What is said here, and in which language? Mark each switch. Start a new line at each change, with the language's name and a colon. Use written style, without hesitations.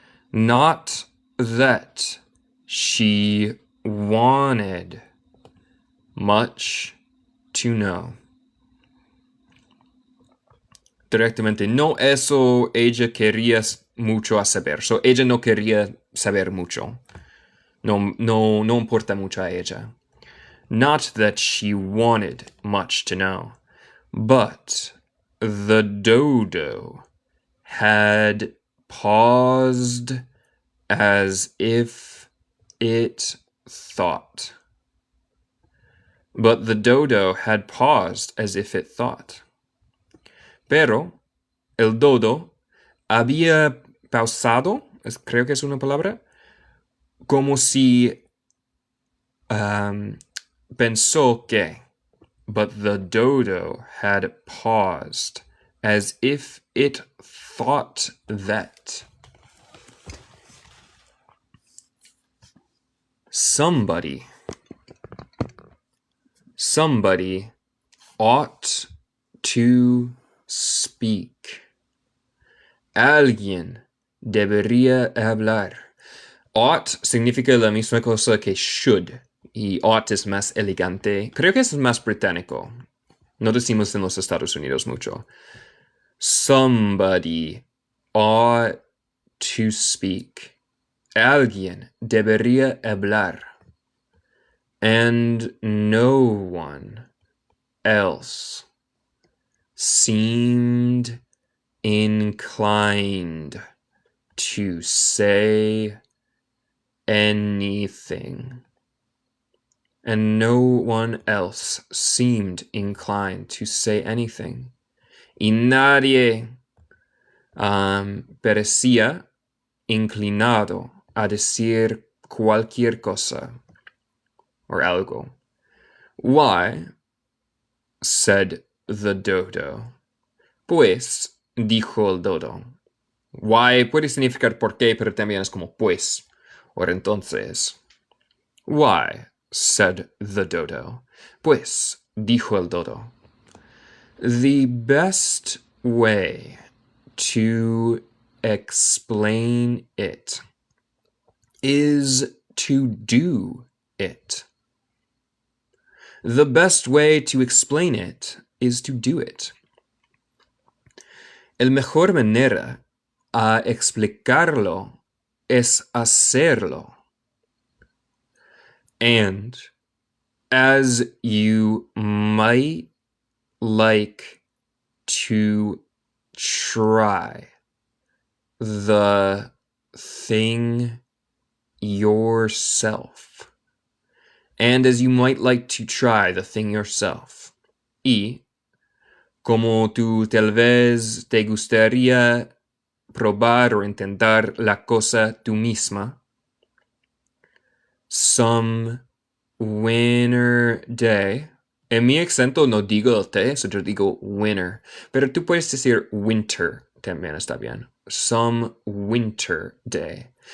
English: Not that she wanted much to know.
Spanish: Directamente, no eso ella quería mucho a saber. So, ella no quería saber mucho. No importa mucho a ella.
English: Not that she wanted much to know, but the dodo had paused as if it thought. But the dodo had paused as if it thought.
Spanish: Pero el dodo había pausado, creo que es una palabra, como si pensó que.
English: But the dodo had paused as if it thought that. Somebody ought to speak.
Spanish: Alguien debería hablar. Ought significa la misma cosa que should. Y ought es más elegante. Creo que es más británico. No decimos en los Estados Unidos mucho.
English: Somebody ought to speak.
Spanish: Alguien debería hablar.
English: And no one else seemed inclined to say anything. And no one else seemed inclined to say anything.
Spanish: Y nadie parecía inclinado a decir cualquier cosa or algo. Why?
English: Said the dodo.
Spanish: Pues, dijo el dodo. Why puede significar por qué, pero también es como pues, o entonces.
English: Why? Said the dodo.
Spanish: Pues, dijo el dodo.
English: The best way to explain it is to do it. The best way to explain it is to do it.
Spanish: El mejor manera a explicarlo es hacerlo.
English: And as you might like to try the thing yourself. And as you might like to try the thing yourself.
Spanish: Y como tú tal vez te gustaría probar o intentar la cosa tú misma.
English: Some winter day.
Spanish: En mi acento no digo el T, so yo digo winter. Pero tú puedes decir winter también está bien.
English: Some winter day.